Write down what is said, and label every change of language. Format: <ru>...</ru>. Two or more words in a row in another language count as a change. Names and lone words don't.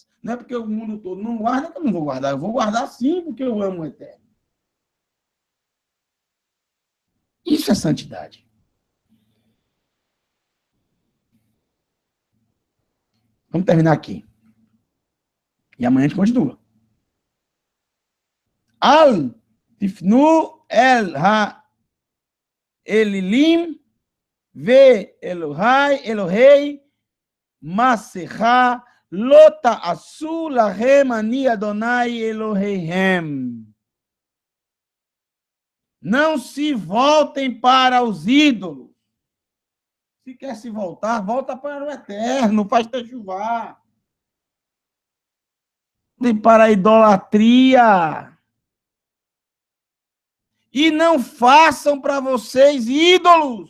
<pt>Não é porque o mundo todo não guarda que eu não vou guardar. Eu vou guardar sim, porque eu amo o Eterno. Isso é santidade. Vamos terminar aqui. E amanhã a gente continua.</pt> <he>אל תפנו אל האלילים ואלהי מסכה לא תעשו להם אני יהוה אלהיכם.</he> <pt>Não se voltem para os ídolos. Se quer se voltar, volta para o Eterno, faz techuvá. Para a idolatria. E não façam para vocês ídolos.</pt>